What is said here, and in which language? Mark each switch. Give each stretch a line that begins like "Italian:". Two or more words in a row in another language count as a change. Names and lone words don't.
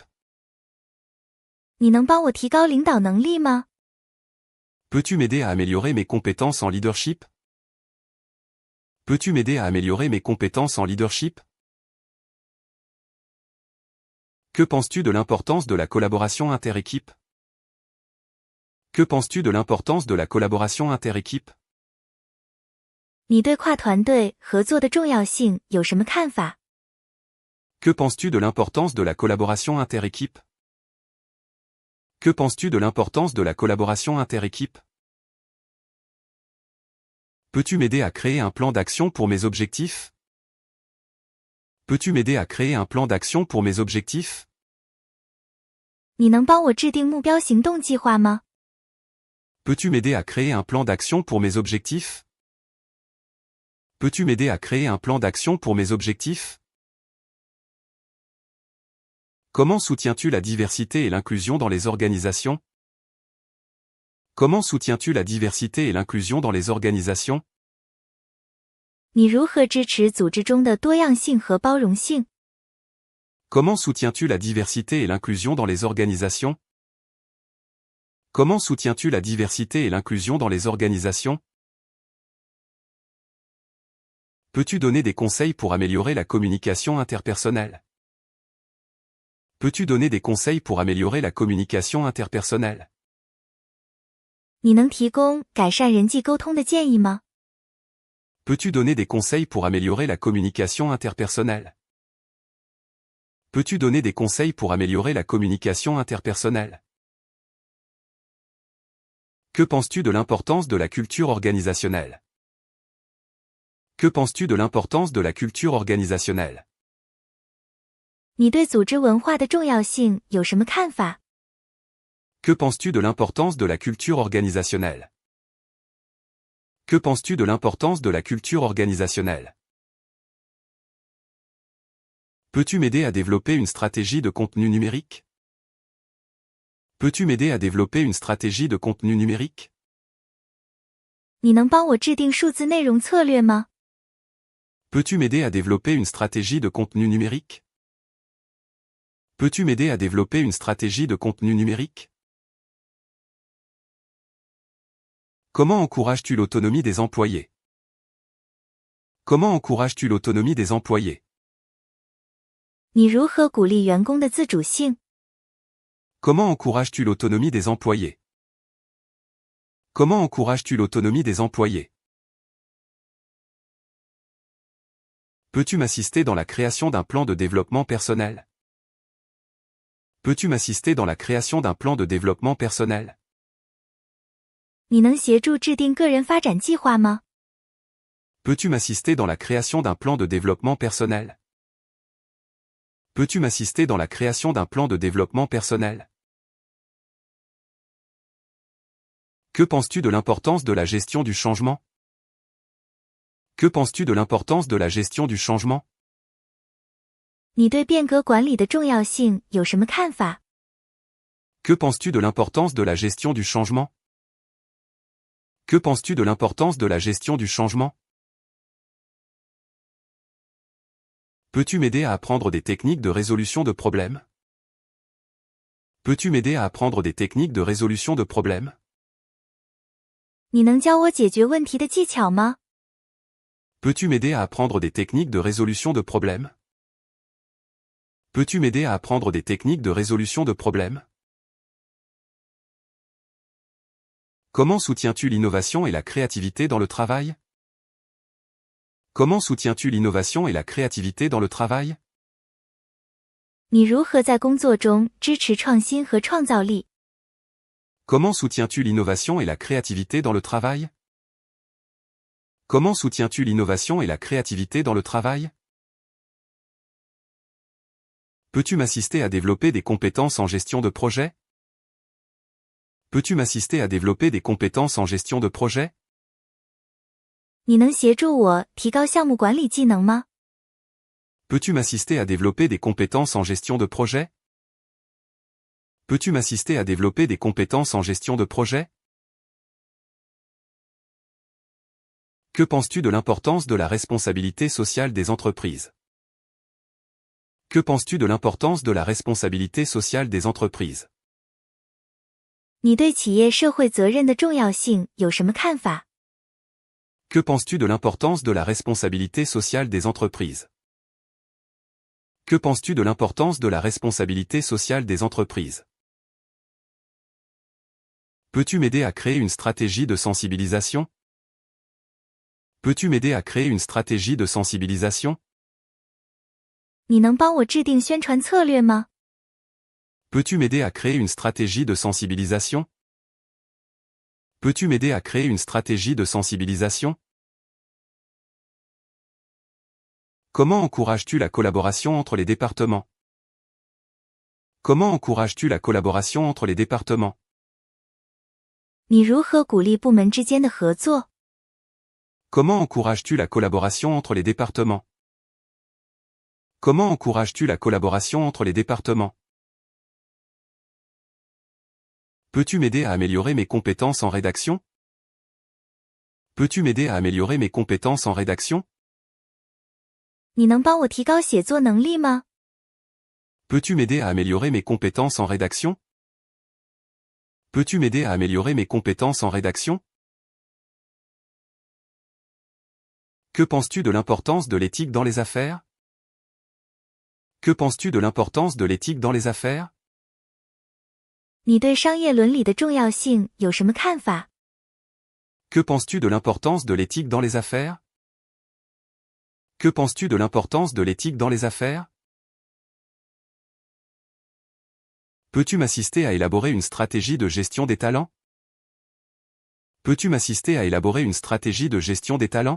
Chinese: 你能帮我提高领导能力吗？
French: Peux-tu m'aider à améliorer mes compétences en leadership? Peux-tu m'aider à améliorer mes compétences en leadership? Que penses-tu de l'importance de la collaboration interéquipe? Que penses-tu de l'importance de la collaboration interéquipe?
Chinese: 你对跨团队合作的重要性有什么看法？
French: Que penses-tu de l'importance de la collaboration interéquipe? Que penses-tu de l'importance de la collaboration interéquipe? Peux-tu m'aider à créer un plan d'action pour mes objectifs? Peux-tu m'aider à créer un plan d'action pour mes objectifs?
Chinese: 你能帮我制定目标行动计划吗？
French: Peux-tu m'aider à créer un plan d'action pour mes objectifs? Peux-tu m'aider à créer un plan d'action pour mes objectifs? Comment soutiens-tu la diversité et l'inclusion dans les organisations? Comment soutiens-tu la diversité et l'inclusion dans les organisations?
Chinese: 你如何支持组织中的多样性和包容性？
French: Comment soutiens-tu la diversité et l'inclusion dans les organisations? Comment soutiens-tu la diversité et l'inclusion dans les organisations? Peux-tu donner des conseils pour améliorer la communication interpersonnelle? Peux-tu donner des conseils pour améliorer la communication interpersonnelle?
Chinese: 你能提供改善人际沟通的建议吗？
French: Peux-tu donner des conseils pour améliorer la communication interpersonnelle? Peux-tu donner des conseils pour améliorer la communication interpersonnelle? Que penses-tu de l'importance de la culture organisationnelle? Que penses-tu de l'importance de la culture organisationnelle?
Chinese: 你对组织文化的重要性有什么看法？
French: Que penses-tu de l'importance de la culture organisationnelle? Que penses-tu de l'importance de la culture organisationnelle? Peux-tu m'aider à développer une stratégie de contenu numérique? Peux-tu m'aider à développer une stratégie de contenu numérique?
Chinese: 你能帮我制定数字内容策略吗？
French: Peux-tu m'aider à développer une stratégie de contenu numérique? Peux-tu m'aider à développer une stratégie de contenu numérique? Comment encourages-tu l'autonomie des employés? Comment encourages-tu l'autonomie des employés?
Chinese: 你如何鼓励员工的自主性？
French: Comment encourages-tu l'autonomie des employés? Comment encourages-tu l'autonomie des employés? Peux-tu m'assister dans la création d'un plan de développement personnel? Peux-tu m'assister dans la création d'un plan de développement personnel?
Chinese: 你能协助制定个人发展计划吗？
French: Peux-tu m'assister dans la création d'un plan de développement personnel? Peux-tu m'assister dans la création d'un plan de développement personnel? Que penses-tu de l'importance de la gestion du changement? Que penses-tu de l'importance de la gestion du changement?
Chinese: 你对变革管理的重要性有什么看法？
French: Que penses-tu de l'importance de la gestion du changement? Que penses-tu de l'importance de la gestion du changement? Peux-tu m'aider à apprendre des techniques de résolution de problèmes? Peux-tu m'aider à apprendre des techniques de résolution de problèmes?
Chinese: 你能教我解决问题的技巧吗？
French: Peux-tu m'aider à apprendre des techniques de résolution de problèmes? Peux-tu m'aider à apprendre des techniques de résolution de problèmes? Comment soutiens-tu l'innovation et la créativité dans le travail? Comment soutiens-tu l'innovation et la créativité dans le travail?
Chinese: 你如何在工作中支持创新和创造力？
French: Comment soutiens-tu l'innovation et la créativité dans le travail? Comment soutiens-tu l'innovation et la créativité dans le travail? Peux-tu m'assister à développer des compétences en gestion de projet? Peux-tu m'assister à développer des compétences en gestion de projet?
Chinese: 你能协助我提高项目管理技能吗？
French: Peux-tu m'assister à développer des compétences en gestion de projet? Peux-tu m'assister à développer des compétences en gestion de projet? Que penses-tu de l'importance de la responsabilité sociale des entreprises? Que penses-tu de l'importance de la responsabilité sociale des entreprises?
Chinese: 你对企业社会责任的重要性有什么看法？
French: Que penses-tu de l'importance de la responsabilité sociale des entreprises? Que penses-tu de l'importance de la responsabilité sociale des entreprises? Peux-tu m'aider à créer une stratégie de sensibilisation? Peux-tu m'aider à créer une stratégie de sensibilisation?
Chinese: 你能帮我制定宣传策略吗？
French: Peux-tu m'aider à créer une stratégie de sensibilisation? Peux-tu m'aider à créer une stratégie de sensibilisation? Comment encourages-tu la collaboration entre les départements? Comment encourages-tu la collaboration entre les départements?
Chinese: 你如何鼓励部门之间的合作？
French: Comment encourages-tu la collaboration entre les départements? Comment encourages-tu la collaboration entre les départements? Peux-tu m'aider à améliorer mes compétences en rédaction? Peux-tu m'aider à améliorer mes compétences en rédaction?
Chinese: 你能帮我提高写作能力吗？
French: Peux-tu m'aider à améliorer mes compétences en rédaction? Peux-tu m'aider à améliorer mes compétences en rédaction? Que penses-tu de l'importance de l'éthique dans les affaires? Que penses-tu de l'importance de l'éthique dans les affaires?
Chinese: 你对商业伦理的重要性有什么看法？
French: Que penses-tu de l'importance de l'éthique dans les affaires? Que penses-tu de l'importance de l'éthique dans les affaires? Peux-tu m'assister à élaborer une stratégie de gestion des talents? Peux-tu m'assister à élaborer une stratégie de gestion des talents?